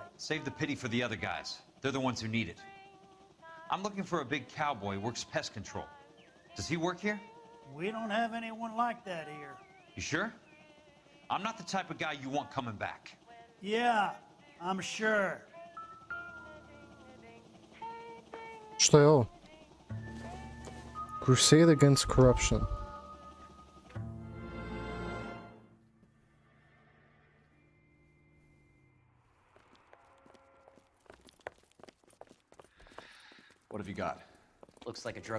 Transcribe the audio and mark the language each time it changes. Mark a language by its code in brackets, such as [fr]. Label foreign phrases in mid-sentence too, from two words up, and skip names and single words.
[en] Save the pity for the other guys. They're the ones who need it. I'm looking for a big cowboy who works pest control. Does he work here? We don't have anyone like that here. You sure? I'm not the type of guy you want coming back. Yeah, I'm sure. [sr] Što je ovo? [en] Crusade against corruption. What have you got? Looks like a drug